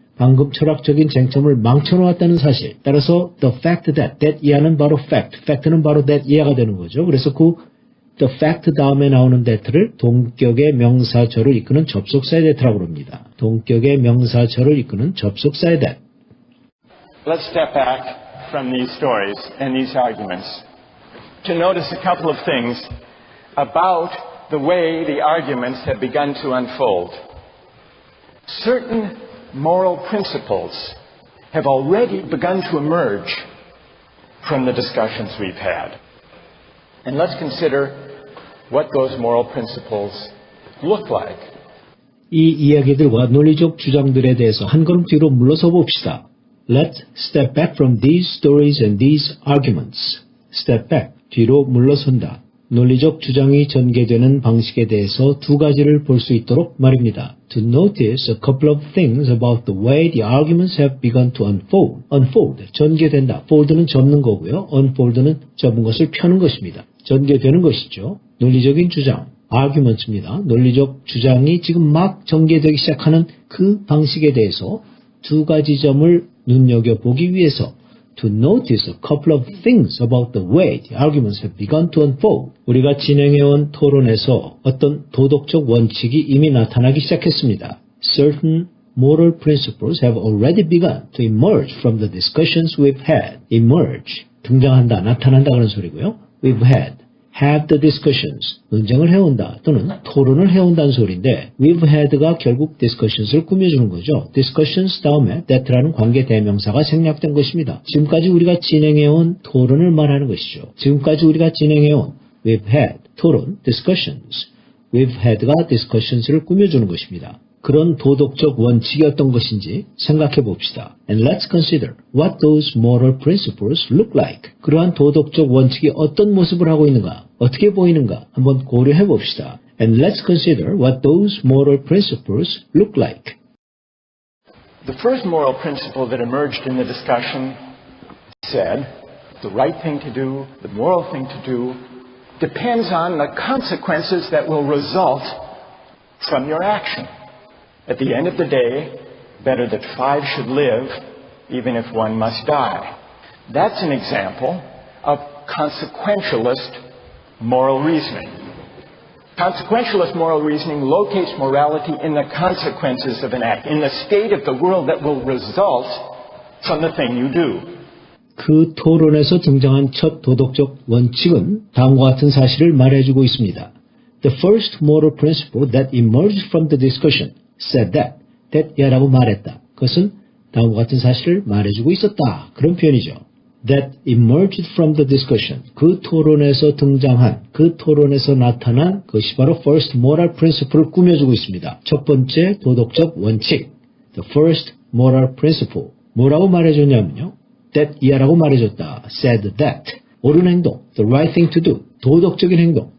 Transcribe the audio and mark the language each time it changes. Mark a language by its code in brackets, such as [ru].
[ko] 방금 철학적인 쟁점을 망쳐놓았다는 사실. 따라서 the fact that 이하는 바로 fact는 바로 that 이하가 되는 거죠. 그래서 그 the fact 다음에 나오는 that를 동격의 명사절을 이끄는 접속사의 that라고 합니다. 동격의 명사절을 이끄는 접속사의 that. [en] Let's step back from these stories and these arguments to notice a couple of things about the way the arguments have begun to unfold. Certain moral principles have already begun to emerge from the discussions we've had. And let's consider what those moral principles look like. [ko] 이 이야기들과 논리적 주장들에 대해서 한 걸음 뒤로 물러서 봅시다. [en] Let's step back from these stories and these arguments. [ko] Step back, 뒤로 물러선다. 논리적 주장이 전개되는 방식에 대해서 두 가지를 볼 수 있도록 말입니다. [en] To notice a couple of things about the way the arguments have begun to unfold. [ko] Unfold, 전개된다. fold는 접는 거고요. unfold는 접은 것을 펴는 것입니다. 전개되는 것이죠. 논리적인 주장, arguments입니다. 논리적 주장이 지금 막 전개되기 시작하는 그 방식에 대해서 두 가지 점을 눈여겨보기 위해서 [en] to notice a couple of things about the way the arguments have begun to unfold. [ko] 우리가 진행해온 토론에서 어떤 도덕적 원칙이 이미 나타나기 시작했습니다. [en] Certain moral principles have already begun to emerge from the discussions we've had. [ko] Emerge, 등장한다, 나타난다 그런 소리고요. [en] We've had the discussions, [ko] 논쟁을 해온다 또는 토론을 해온다는 소리인데 we've had가 결국 discussions를 꾸며주는 거죠. discussions 다음에 that라는 관계 대명사가 생략된 것입니다. 지금까지 우리가 진행해온 토론을 말하는 것이죠. 지금까지 우리가 진행해온 we've had, 토론, discussions, we've had가 discussions를 꾸며주는 것입니다. 그런 도덕적 원칙이 어떤 것인지 생각해 봅시다. [en] And let's consider what those moral principles look like. [ko] 그러한 도덕적 원칙이 어떤 모습을 하고 있는가, 어떻게 보이는가 한번 고려해 봅시다. [en] And let's consider what those moral principles look like. The first moral principle that emerged in the discussion said the right thing to do, the moral thing to do, depends on the consequences that will result from your action. At the end of the day, better that 5 should live, even if 1 must die. That's an example of consequentialist moral reasoning. Consequentialist moral reasoning locates morality in the consequences of an act, in the state of the world that will result from the thing you do. [ko] 그 토론에서 등장한 첫 도덕적 원칙은 다음과 같은 사실을 말해주고 있습니다. [en] The first moral principle that emerged from the discussion said that [ko] 야라고 말했다. 그것은 다음과 같은 사실을 말해주고 있었다. 그런 표현이죠. [en] That emerged from the discussion. [ko] 그 토론에서 등장한, 그 토론에서 나타난 것이 바로 first moral principle을 꾸며주고 있습니다. 첫 번째 도덕적 원칙. [en] The first moral principle. [ko] 뭐라고 말해줬냐면요. that 이하라고 말해줬다. [en] said that. [ko] 옳은 행동. [en] The right thing to do. [ko] 도덕적인 행동.